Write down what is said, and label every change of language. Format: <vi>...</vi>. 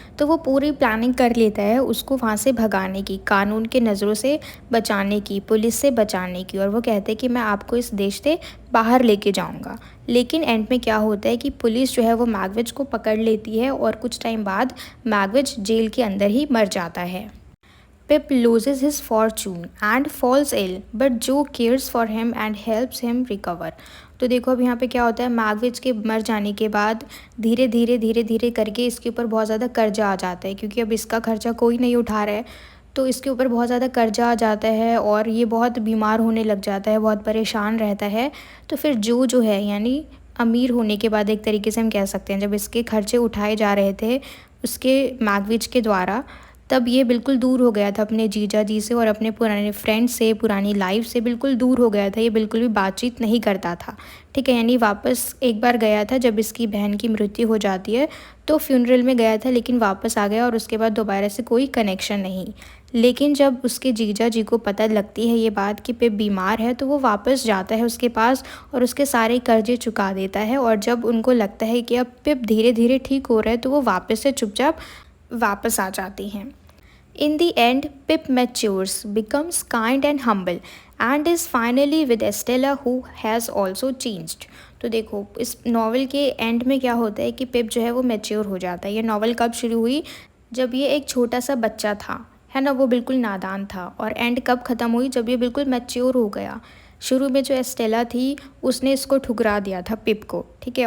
<hi>तो वो पूरी प्लानिंग कर लेता है उसको वहाँ से भगाने की, कानून के नज़रों से बचाने की, पुलिस से बचाने की, और वो कहते हैं कि मैं आपको इस देश से बाहर लेके जाऊँगा। लेकिन एंड में क्या होता है कि पुलिस जो है वो मैगविच को पकड़ लेती है और कुछ टाइम बाद मैगविच जेल के अंदर ही मर जाता है।</hi> <en>Pip loses his fortune and falls ill, but Joe cares for him and helps him recover.</en> <hi>तो देखो अब यहाँ पे क्या होता है, मैगविच के मर जाने के बाद धीरे धीरे करके इसके ऊपर बहुत ज़्यादा कर्जा आ जाता है क्योंकि अब इसका खर्चा कोई नहीं उठा रहा है। तो इसके ऊपर बहुत ज़्यादा कर्जा आ जाता है और ये बहुत बीमार होने लग जाता है, बहुत परेशान रहता है। तो फिर जो है यानी अमीर होने के बाद एक तरीके से हम कह सकते हैं, जब इसके खर्चे उठाए जा रहे थे उसके मैगविच के द्वारा, तब ये बिल्कुल दूर हो गया था अपने जीजा जी से और अपने पुराने फ्रेंड से, पुरानी लाइफ से बिल्कुल दूर हो गया था। ये बिल्कुल भी बातचीत नहीं करता था। ठीक है। यानी वापस एक बार गया था जब इसकी बहन की मृत्यु हो जाती है तो फ्यूनरल में गया था, लेकिन वापस आ गया और उसके बाद दोबारा से कोई कनेक्शन नहीं। लेकिन जब उसके जीजा जी को पता लगती है ये बात कि पिप बीमार है तो वो वापस जाता है उसके पास और उसके सारे कर्जे चुका देता है। और जब उनको लगता है कि अब पिप धीरे धीरे ठीक हो रहा है तो वो वापस से चुपचाप वापस आ जाती हैं।</hi> <en>In the end, Pip matures, becomes kind and humble, and is finally with Estella who has also changed.</en> <hi>तो देखो इस नावल के एंड में क्या होता है कि पिप जो है वो मैच्योर हो जाता है। ये नावल कब शुरू हुई? जब ये एक छोटा सा बच्चा था, है ना, वो बिल्कुल नादान था। और एंड कब ख़त्म हुई? जब ये बिल्कुल मैच्योर हो गया। शुरू में जो एस्टेला थी उसने इसको ठुकरा दिया था पिप को। ठीक है।</hi>